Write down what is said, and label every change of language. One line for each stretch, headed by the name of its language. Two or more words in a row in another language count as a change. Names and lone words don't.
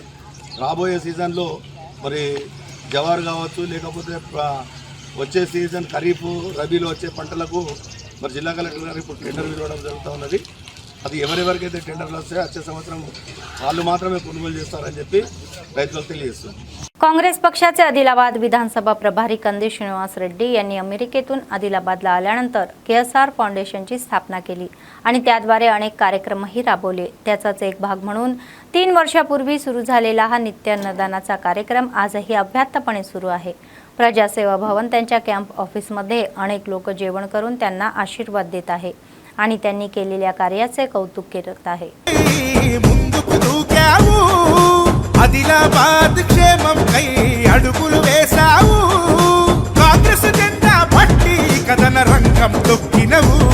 Telugu: రాబోయే సీజన్లో మరి జవార్ కావచ్చు లేకపోతే వచ్చే సీజన్ ఖరీఫ్ రబీలో వచ్చే పంటలకు మరి జిల్లా కలెక్టర్ గారు ఇప్పుడు టెండర్ ఇవ్వడం జరుగుతూ ఉన్నది. అది ఎవరెవరికైతే టెండర్లు వస్తాయో వచ్చే సంవత్సరం వాళ్ళు మాత్రమే కొనుగోలు చేస్తారని చెప్పి రైతులకు తెలియజేస్తుంది.
Marathi: काँग्रेस पक्षाचे आदिलाबाद विधानसभा प्रभारी कंदी श्रीनिवास रेड्डी यांनी अमेरिकेतून आदिलाबादला आल्यानंतर KSR फाउंडेशनची स्थापना केली आणि त्याद्वारे अनेक कार्यक्रमही राबवले। त्याचाच एक भाग म्हणून 3 वर्षापूर्वी सुरू झालेला हा नित्य अन्नदानाचा कार्यक्रम आजही अव्याहतपणे सुरू आहे। प्रजासेवा भवन त्यांच्या कॅम्प ऑफिसमध्ये अनेक लोक जेवण करून त्यांना आशीर्वाद देत आहे आणि त्यांनी केलेल्या कार्याचे कौतुक करत आहे।
Telugu: ఆదిలాబాద్ క్షేమం కై అడుగులు వేసావు కాంగ్రెస్ జెండా పట్టి కథన రంగం తొక్కినవు